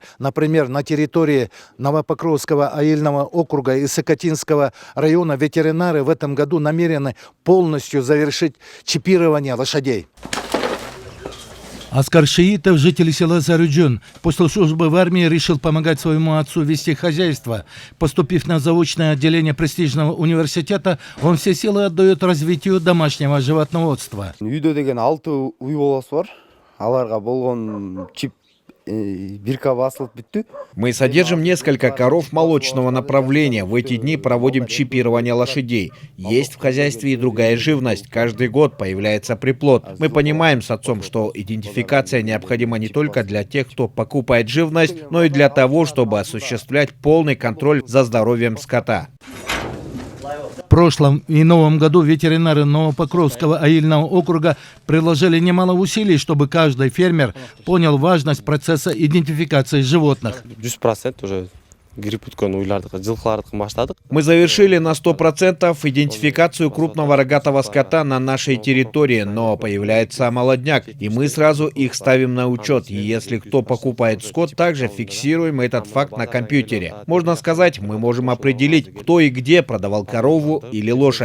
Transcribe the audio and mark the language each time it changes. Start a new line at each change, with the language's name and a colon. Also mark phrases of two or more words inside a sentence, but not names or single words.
Russian: Например, на территории Новопокровского аильного округа и Сокотинского района ветеринары в этом году намерены полностью завершить чипирование лошадей. Аскар Шиитов, житель села Зарюджон, после службы в армии решил помогать своему отцу вести хозяйство. Поступив на заочное отделение престижного университета, он все силы отдает развитию домашнего животноводства.
Kyrgyz: Үйдө деген 6 үй боласы бар. Аларга болгон чип бирка басылып бүттү.
Russian: Мы содержим несколько коров молочного направления. В эти дни проводим чипирование лошадей. Есть в хозяйстве и другая живность. Каждый год появляется приплод. Мы понимаем с отцом, что идентификация необходима не только для тех, кто покупает живность, но и для того, чтобы осуществлять полный контроль за здоровьем скота. В прошлом и новом году ветеринары Новопокровского аильного округа приложили немало усилий, чтобы каждый фермер понял важность процесса идентификации животных.
Kyrgyz: 100% уже кирип өткөн уйлардыкы, жылкылардыкы баштадык.
Russian: Мы завершили на 100% идентификацию крупного рогатого скота на нашей территории, но появляется молодняк, и мы сразу их ставим на учет. И если кто покупает скот, также фиксируем этот факт на компьютере. Можно сказать, мы можем определить, кто и где продавал корову или лошадь.